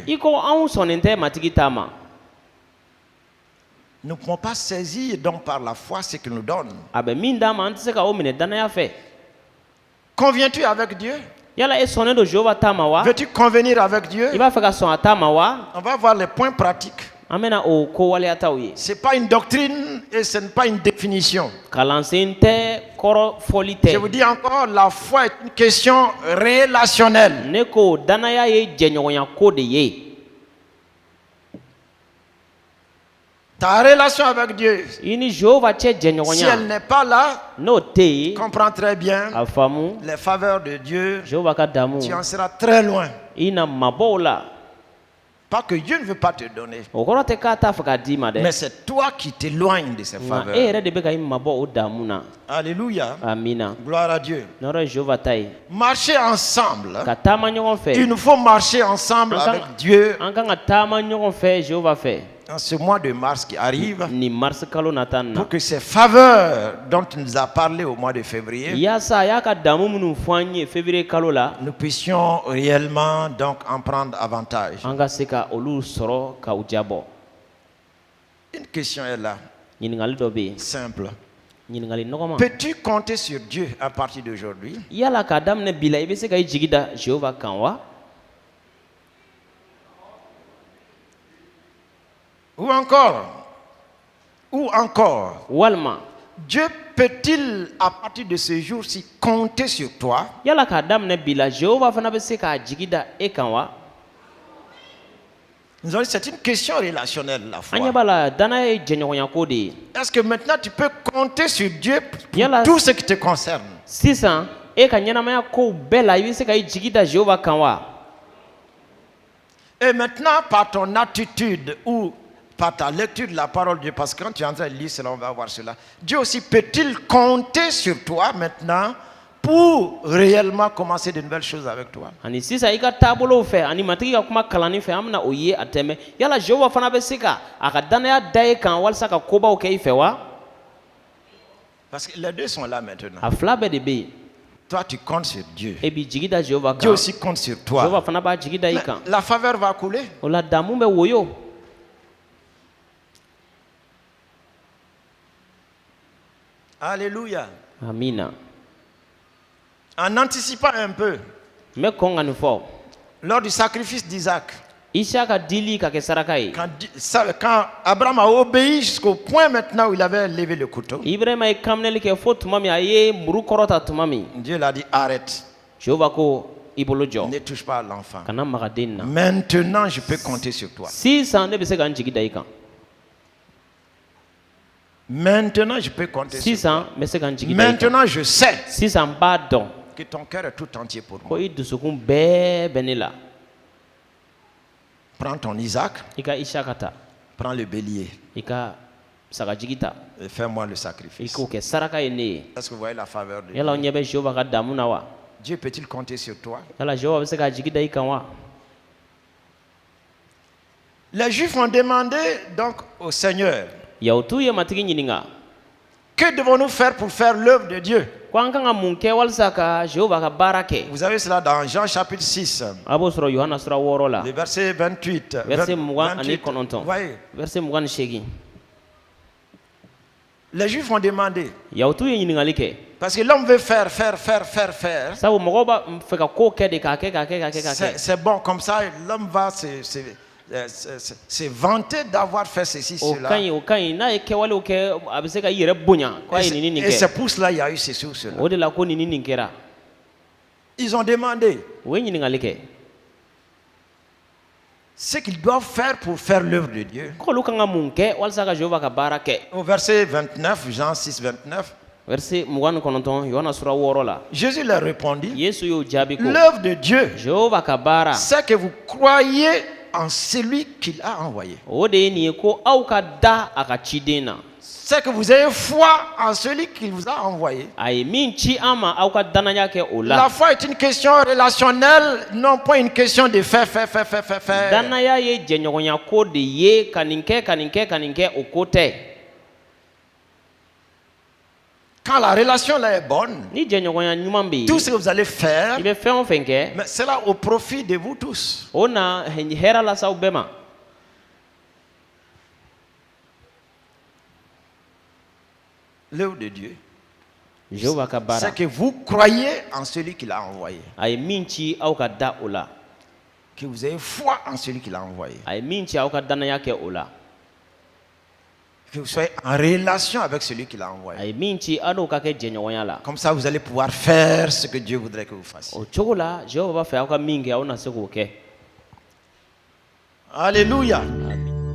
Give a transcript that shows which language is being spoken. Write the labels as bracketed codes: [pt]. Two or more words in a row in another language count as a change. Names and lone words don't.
[bm] i ko anw sɔnnen tɛ matigi ta ma [fr] nous ne pouvons pas saisir donc par la foi ce qu'il nous donne. [bm] a bɛ min d'an ma an tɛ se ka o minɛ danaya fɛ. [fr] Conviens-tu avec Dieu? [bm] yala e sɔnnen don Jehova ta ma wa [fr] Veux-tu convenir avec Dieu? [bm] i b'a fɛ ka sɔn a ta ma wa [fr] On va voir les points pratiques. [bm] an bɛna o ko waleyataw ye [fr] Ce n'est pas une doctrine et ce n'est pas une définition. [bm] kalansen tɛ kɔrɔ fɔli tɛ [fr] Je vous dis encore, la foi est une question relationnelle. [bm] ne ko danaya ye jɛɲɔgɔnya ko de ye [fr] Ta relation avec Dieu, [bm] i ni Jehova cɛ [fr] si elle [bm] jɛɲɔgɔnya [fr] n'est pas là, [bm] n'o tɛ yen [fr] comprends très bien [bm] a faamu [fr] les faveurs de Dieu, [bm] Jehova ka damu [fr] tu en seras très loin. [bm] i na mabɔ o la [fr] Pas que Dieu ne veut pas te donner, [bm] o kɔrɔ tɛ k'a t'a fɛ k'a d'i ma dɛ [fr] mais c'est toi qui t'éloignes de ces [bm] nka e [fr] faveurs. [bm] yɛrɛ de bɛ ka i mabɔ o damu na [fr] Alléluia. [bm] amina [fr] Gloire à Dieu. [bm] n'o ye Jehova ta ye [fr] Marcher ensemble. [bm] ka taama ɲɔgɔn [fr] Il [bm] fɛ [fr] nous faut marcher ensemble Encore- avec Dieu [bm] an kan ka taama ɲɔgɔn fɛ Jehova fɛ [fr] en ce mois de mars qui arrive [bm] nin marisi kalo nata nin na [fr] pour que ces faveurs dont il nous a parlé au mois de février, [bm] yaasa a y'a ka damu minnu fɔ an ye février kalo la [fr] nous puissions réellement donc en prendre avantage. [bm] an ka se ka olu sɔrɔ k'u jabɔ [fr] Une question est là, [bm] ɲininkali dɔ bɛ yen [fr] simple. [bm] ɲininkali nɔgɔma [fr] Peux-tu compter sur Dieu à partir d'aujourd'hui? [bm] yala k'a daminɛ bi la i bɛ se ka i jigi da Jehova kan wa [fr] Ou encore, [bm] walima [fr] Dieu peut-il à partir de ce jour-ci compter sur toi? [bm] yala k'a daminɛ bi la Jehova fana bɛ se k'a jigi da e kan wa [fr] Nous allons dire, c'est une question relationnelle, la [bm] an [fr] foi. [bm] ɲɛ b'a la danaya ye jɛɲɔgɔnya ko de ye [fr] Est-ce que maintenant tu peux compter sur Dieu pour [bm] Yala- [fr] tout ce qui te concerne? [bm] sisan e ka ɲɛnamaya kow bɛɛ la i bɛ se ka i jigi da Jehova kan wa [fr] Et maintenant, par ton attitude ou par ta lecture de la parole de Dieu, parce que quand tu es en train de lire cela, on va voir cela. Dieu aussi peut-il compter sur toi maintenant pour réellement commencer de nouvelles choses avec toi? [bm] ani sisan i ka taabolow fɛ ani matigi ka kuma kalanni fɛ an bɛna o ye a tɛmɛ yala Jehova fana bɛ se ka a ka danaya da e kan walasa ka kobaw kɛ i fɛ wa [fr] Parce que les deux sont là maintenant. [bm] a fila bɛɛ de bɛ yen [fr] Toi, tu comptes sur Dieu. [bm] e b'i jigi da Jehova [fr] Dieu [bm] kan [fr] aussi compte sur toi. [bm] Jehova fana b'a jigi da i [fr] Mais [bm] kan [fr] la faveur va couler. [bm] o la damu bɛ woyo [fr] Alléluia. [bm] amina [fr] En anticipant un peu, [bm] n bɛ kɔn ka nin fɔ [fr] lors du sacrifice d'Isaac, [bm] Isaka dili ka kɛ saraka ye [fr] quand Abraham a obéi jusqu'au point maintenant où il avait levé le couteau, [bm] Ibrahima ye kaminɛli kɛ fo tuma min a ye muru kɔrɔta tuma min [fr] Dieu l'a dit arrête, [bm] Jehova ko i bolo jɔ [fr] ne touche pas à l'enfant. [bm] kana maga den na [fr] Maintenant, je peux compter sur toi. [bm] sisan ne bɛ se ka n jigi da i kan [fr] Maintenant, je peux compter sur toi. [bm] sisan n bɛ se ka n jigi da i kan [fr] Maintenant, je sais [bm] sisan n b'a dɔn [fr] que ton cœur est tout entier pour [bm] ko [fr] moi. [bm] i dusukun bɛɛ bɛ ne la [fr] Prends ton Isaac, [bm] i ka Isaka ta [fr] prends le bélier [bm] i ka sagajigi ta [fr] et fais-moi le [bm] i [fr] sacrifice. [bm] k'o kɛ saraka ye ne ye [fr] Est-ce que vous voyez la faveur de [bm] yala o [fr] Dieu? [bm] ɲɛ bɛ Jehova ka damu na wa [fr] Dieu peut-il compter sur toi? [bm] yala Jehova bɛ se k'a jigi da i kan wa [fr] Les Juifs ont demandé donc au Seigneur, [bm] yahutu ye matigi ɲininka [fr] que devons-nous faire pour faire l'œuvre de Dieu? [bm] ko an kan ka mun kɛ walasa ka Jehova ka baara kɛ [fr] Vous avez cela dans Jean chapitre 6, [bm] a b'o sɔrɔ Yohana sura 6 la [fr] le verset 28. [bm] verset 20 ani 28. 9 [fr] Voyez, [bm] verset 28 [fr] les Juifs ont demandé, [bm] yahutu ye ɲininkali kɛ [fr] parce que l'homme veut faire. [bm] sabu mɔgɔw b'a fɛ ka ko kɛ de k'a kɛ k'a kɛ k'a kɛ k'a kɛ [fr] C'est bon, comme ça, l'homme va se vanter d'avoir fait ceci, [bm] o [fr] cela. [bm] ka ɲi n'a ye kɛwalew kɛ a bɛ se ka i yɛrɛ bonya ko a ye nin ni nin [fr] Et c'est [bm] kɛ [fr] pour cela qu'il y a eu ceci ou cela. [bm] o de la ko nin ni nin kɛra [fr] Ils ont demandé [bm] o ye ɲininkali kɛ [fr] ce qu'ils doivent faire pour faire l'œuvre de Dieu. [bm] k'olu kan ka mun kɛ walasa ka Jehova ka baara kɛ [fr] Au verset 29, Jean 6, 29, [bm] verset 29 Yohana sura 6 la [fr] Jésus leur répondit, [bm] Yesu y'o jaabi ko [fr] l'œuvre de Dieu, [bm] Jehova ka baara [fr] c'est que vous croyez en celui qu'il a envoyé. [bm] o de ye nin ye ko aw ka da a ka ciden na [fr] C'est que vous ayez foi en celui qu'il vous a envoyé. [bm] a ye min ci an ma aw ka danaya kɛ o la [fr] La foi est une question relationnelle, non pas une question de faire. [bm] danaya ye jɛɲɔgɔnya ko de ye ka nin kɛ ka nin kɛ ka nin kɛ o ko tɛ [fr] Quand la relation là est bonne, [bm] ni jɛɲɔgɔnya ɲuman bɛ [fr] tout ce [bm] yen [fr] que vous allez faire, [bm] i bɛ fɛn o fɛn kɛ [fr] mais c'est là au profit de vous tous. [bm] o na hɛrɛ lasaw bɛɛ ma [fr] L'œuvre de Dieu, [bm] Jehova ka baara [fr] c'est que vous croyez en celui qui l'a envoyé. [bm] a ye min ci aw ka da o la [fr] Que vous ayez foi en celui qui l'a envoyé. [bm] a ye min ci aw ka danaya kɛ o la [fr] Que vous soyez en relation avec celui qui l'a [bm] a [fr] envoyé. [bm] ye min ci aw n'o ka kɛ jɛɲɔgɔnya la [fr] Comme ça, vous allez pouvoir faire ce que Dieu voudrait que vous fassiez. [bm] o cogo la Jehova b'a fɛ aw ka min kɛ aw na se k'o kɛ [fr] Alléluia. [bm] Amen.